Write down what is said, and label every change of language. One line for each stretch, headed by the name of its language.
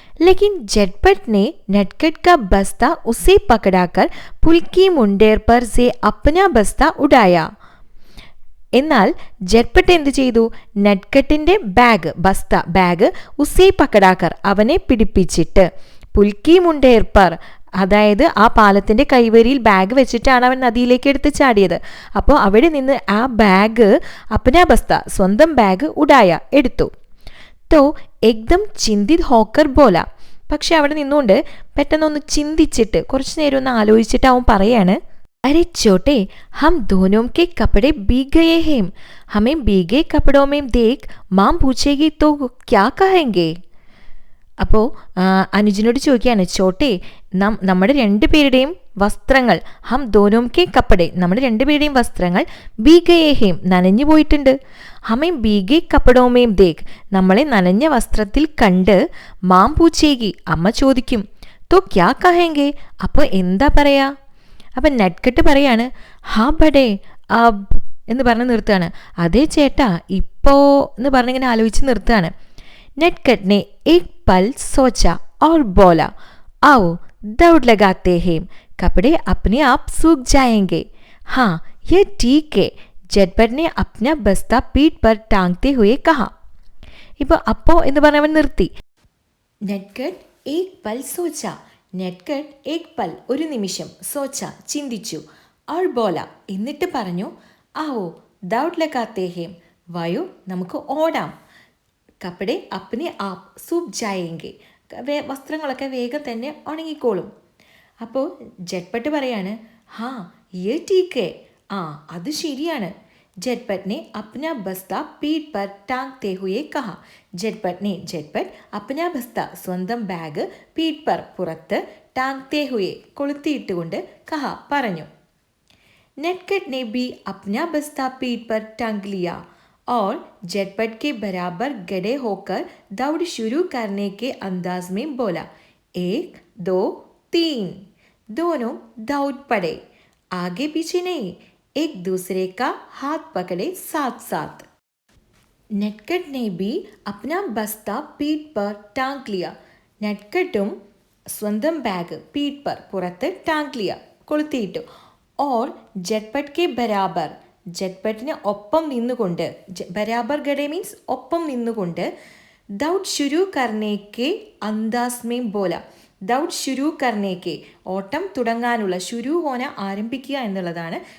Hindi: लेकिन झटपट ने नटखट का बस्ता उसे पकड़ाकर पुल की मुंडेर पर से अपना बस्ता उड़ाया.
Malayalam: എന്നാൽ ജഡ്പട്ട് എന്ത് ചെയ്തു? നെഡ്ഗഡിൻ്റെ ബാഗ്
Hindi: ഉസേ പക്കടാക്കർ,
Malayalam: അവനെ പിടിപ്പിച്ചിട്ട്,
Hindi: പുൽക്കി മുണ്ടേർപ്പർ,
Malayalam: അതായത് ആ പാലത്തിൻ്റെ കൈവരിയിൽ ബാഗ് വെച്ചിട്ടാണ് അവൻ നദിയിലേക്ക് എടുത്ത് ചാടിയത്. അപ്പോൾ അവിടെ നിന്ന് ആ ബാഗ്,
Hindi: അപ്നാ ബസ്ത,
Malayalam: സ്വന്തം ബാഗ്, ഉടായ, എടുത്തു.
Hindi: തോ എക്ദം ചിന്തിത് ഹോക്കർ ബോല,
Malayalam: പക്ഷെ അവിടെ നിന്നുകൊണ്ട് പെട്ടെന്നൊന്ന് ചിന്തിച്ചിട്ട്, കുറച്ചു നേരം ഒന്ന് ആലോചിച്ചിട്ട് അവൻ പറയാണ്,
Hindi: अरे छोटे, हम दोनों के कपड़े भीग गए हैं, हमें भीगे कपड़ों में देख माँ पूछेगी तो क्या कहेंगे?
Malayalam: അപ്പോൾ അനുജനോട് ചോദിക്കുകയാണ്, ചോട്ടെ, നമ്മുടെ രണ്ടുപേരുടെയും വസ്ത്രങ്ങൾ,
Hindi: ഹം ദോനോം കെ കപ്പടെ,
Malayalam: നമ്മുടെ രണ്ടുപേരുടെയും വസ്ത്രങ്ങൾ, ഭീഗയേഹേം, നനഞ്ഞു പോയിട്ടുണ്ട്,
Hindi: ഹമേം ഭീഗേ കപ്പടോമേം ദേഖ്,
Malayalam: നമ്മളെ നനഞ്ഞ വസ്ത്രത്തിൽ കണ്ട്,
Hindi: മാം പൂച്ചേകി,
Malayalam: അമ്മ ചോദിക്കും,
Hindi: तो क्या कहेंगे?
Malayalam: അപ്പോൾ എന്താ പറയാ? അപ്പം നട്ട്കട്ട് പറയാണ്
Hindi: ഹാ ബഡേ അബ്
Malayalam: എന്ന് പറഞ്ഞ് നിർത്തുകയാണ്. അതേ ചേട്ടാ ഇപ്പോൾ എന്ന് പറഞ്ഞിങ്ങനെ ആലോചിച്ച് നിർത്തുകയാണ്.
Hindi: നട്ട്കട്ട് ने एक पल सोचा और बोला आओ दौड़ लगाते हैं कपड़े अपने आप सूख जाएंगे. हाँ ये ठीक है, ജഡ്ബട്ട് ने अपना बस्ता पीठ पर टांगते हुए कहा.
Malayalam: ഇപ്പോൾ അപ്പോൾ എന്ന് പറഞ്ഞവൻ നിർത്തി. നട്ട്കട്ട്
Hindi: एक पल सोचा,
Malayalam: നട്ട്കട്ട് एक पल ഒരു നിമിഷം, സോച്ച ചിന്തിച്ചു,
Hindi: और बोला
Malayalam: എന്നിട്ട് പറഞ്ഞു
Hindi: आओ दौड़ लगाते हैं
Malayalam: വായു നമുക്ക് ഓടാം.
Hindi: കപ്പടെ അപ്നെ ആപ്പ് സൂപ് ജായേങ്കെ
Malayalam: വസ്ത്രങ്ങളൊക്കെ വേഗം തന്നെ ഉണങ്ങിക്കോളും. അപ്പോൾ ജഡ്പട്ട് പറയാണ്
Hindi: ഹാ യേ ടീക്ക് ഹേ,
Malayalam: ആ അത് ശരിയാണ്.
Hindi: ജഡ്പട്ട് ने अपना बस्ता पीठ पर टांगते हुए कहा. ജഡ്പട്ട് अपना बस्ता
Malayalam: സ്വന്തം ബാഗ്
Hindi: പീഠ് പർ പുറത്ത് टांगते हुए
Malayalam: കൊളുത്തിയിട്ടുകൊണ്ട്
Hindi: കഹ പറഞ്ഞു. नटखट ने भी अपना बस्ता पीठ पर टांग लिया और झटपट के बराबर गड़े होकर दौड़ शुरू करने के अंदाज में बोला 1 2 3. दोनों दौड़ पड़े, आगे पीछे नहीं, एक दूसरे का हाथ पकड़े साथ साथ. नटखट ने भी अपना बस्ता पीठ पर टांग लिया.
Malayalam: നട്ട്കട്ടും സ്വന്തം ബാഗ്
Hindi: പീഠ് പർ
Malayalam: പുറത്ത്
Hindi: ടാങ്ക് ലിയ
Malayalam: കൊളുത്തിയിട്ടു.
Hindi: ഓർ ജഡ്പട്ട് കെ ബരാബർ,
Malayalam: ജഡ്പട്ടിന് ഒപ്പം നിന്നുകൊണ്ട്,
Hindi: ബരാബർ ഗഡെ
Malayalam: മീൻസ് ഒപ്പം നിന്നുകൊണ്ട്,
Hindi: ദൗഡ് ശുരു കർണേക്കെ അന്താസ്മേ ബോല, ദൗഡ് ശുരു കർണേക്കെ
Malayalam: ഓട്ടം തുടങ്ങാനുള്ള,
Hindi: ശുരു ഹോന
Malayalam: ആരംഭിക്കുക എന്നുള്ളതാണ്.